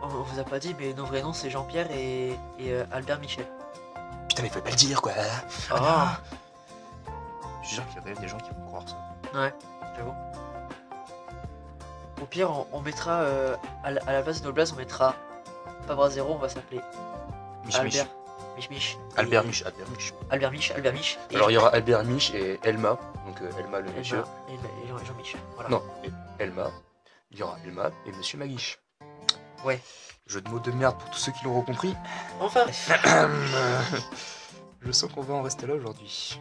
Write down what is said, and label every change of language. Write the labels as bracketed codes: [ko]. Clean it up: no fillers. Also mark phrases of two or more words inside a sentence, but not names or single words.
[fr] on vous a pas dit, mais nos vrais noms c'est Jean-Pierre et Albert Michel. Putain mais faut pas le dire quoi. Ah, Je suis sûr qu'il y a quand même des gens qui vont croire ça. ouais, j'avoue. Au pire, on mettra, à la place de nos blases, on mettra pas bras zéro, on va s'appeler Mich Mich. Albert Mich. Albert Mich, Albert Mich. Albert Mich. Et Alors il y aura Albert Mich et Elma, donc Elma le Elma monsieur. et Jean-Mich. Voilà. Non, et Elma. Il y aura Elma et Monsieur Maguiche. Ouais. Jeu de mots de merde pour tous ceux qui l'auront compris. Enfin. Je sens qu'on va en rester là aujourd'hui.